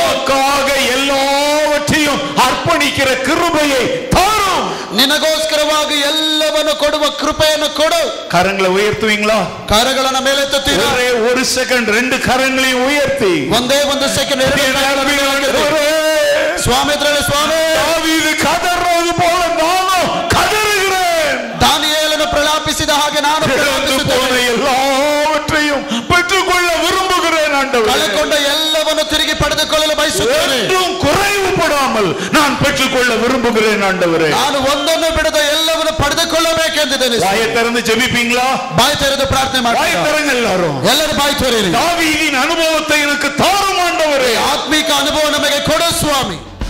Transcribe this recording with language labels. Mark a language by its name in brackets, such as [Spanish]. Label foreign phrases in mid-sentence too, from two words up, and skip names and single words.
[Tamil] உனக்காக எல்லாவற்றையும் அர்ப்பணிக்கிற கிருபையை தாரும். [Kannada] ನಿನಗೋಸ್ಕರವಾಗಿ ಎಲ್ಲವನ್ನು ಕೊಡುವ ಕೃಪೆಯನ್ನು ಕೊಡು. [Tamil] கரங்களை உயர்த்துவீங்களா? [Kannada] ಕರಗಳನ್ನು ಮೇಲೆತ್ತುತ್ತೀರಾ? [Tamil] ஒரே ஒரு செகண்ட் 2 கரங்களையும் உயர்த்தி [Kannada] ಒಂದೇ ಒಂದು ಸೆಕೆಂಡ್ ಸ್ವಾಮಿ ಸ್ವಾಮಿ, [Tamil] தாவீது கதறது போல நானும் கதறுகிறேன். [Kannada] ದಾನಿಯೇಲನು ಪ್ರಲಾಪಿಸಿದ ಹಾಗೆ ನಾನು [Tamil] இழந்து போன [Kannada] ಪ್ರಲಾಪಿಸುತ್ತೇನೆ. [Tamil] எல்லாவற்றையும் பெற்றுக்கொள்ள விரும்புகிறேன் ஆண்டவரே. [Kannada] ಕಳೆಕೊಂಡ ಎಲ್ಲವನ್ನು ತಿರುಗಿ ಪಡೆದುಕೊಳ್ಳಲು ಬಯಸುತ್ತೇನೆ. [Tamil] ஒன்றும் குறைவுபடாமல் நான் பெற்றுக்கொள்ள விரும்புகிறேன் ஆண்டவரே. [Kannada] ನಾನು ಒಂದನ್ನು ಬಿಡದ ಎಲ್ಲವನ್ನು ಪಡೆದುಕೊಳ್ಳಬೇಕೆಂದಿದ್ದೇನೆ. [Tamil] வாயை திறந்து ஜெபிப்பீங்களா? [Kannada] ಬಾಯಿ ತೆರೆದು ಪ್ರಾರ್ಥನೆ ಮಾಡಿ. [Tamil] வாயை திறங்க எல்லாரும். [Kannada] ಎಲ್ಲರೂ ಬಾಯಿ ತೆರೆಯಿರಿ. [Tamil] தாவீதின் அனுபவத்தை எனக்கு தாரும் ஆண்டவரೇ. [Kannada] ಆತ್ಮಿಕ ಅನುಭವ ನಮಗೆ ಕೊಡು ಸ್ವಾಮಿ.